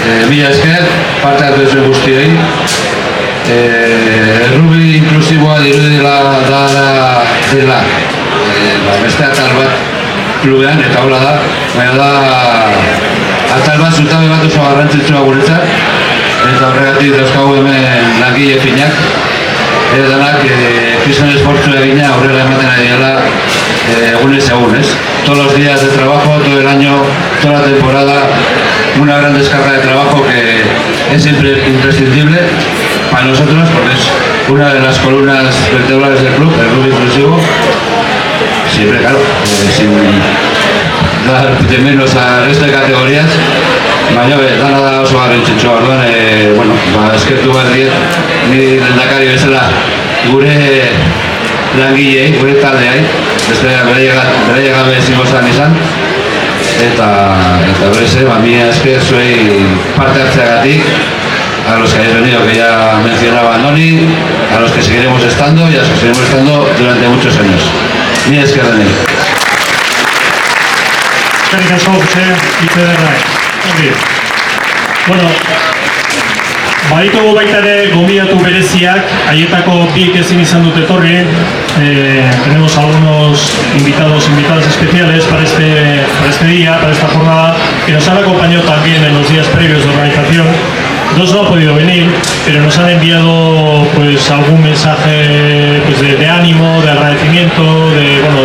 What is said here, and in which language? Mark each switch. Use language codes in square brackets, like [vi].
[eu] Mila esker, parte hartu zuen guztioi. Errugbi inklusiboa dirudela dela, beste atal bat klubean, eta hola da, baina da atal bat zutabe bat oso garrantzitsua guretzat, eta horregatik dauzkagu hemen langile finak, danak kriston esfortzu egina aurrera ematen ari dela egunez egun, ¿es? [es] Todos los días de trabajo, todo el año, toda la temporada, una gran descarga de trabajo que es imprescindible para nosotros porque es una de las columnas vertebrales del club, el rugby inclusivo, siempre claro, sin dar de menos al resto de categorías. [eu] Baina, dana da oso garrantzitsua, orduan, bueno, eskertu behar diet, ni lehendakari bezala gure langilei, gure taldeai, bere gabe ezingo zan izan, eta berez, mila esker zuei parte hartzeagatik, [es] a los que habéis venido, que ya mencionaba Andoni, a los que seguiremos estando y a los que seguiremos estando durante muchos años. [eu] Mila esker denei. Eskerrik asko, Jose, hitz ederra. Bueno, baditugu baita ere gonbidatu bereziak, haietako biek ezin izan dute etorri. [es] Tenemos algunos invitadas especiales para este día, para esta jornada, que nos han acompañado también en los días previos de organización. Dos no han podido venir, pero nos han enviado pues algún mensaje pues, de ánimo, de agradecimiento, de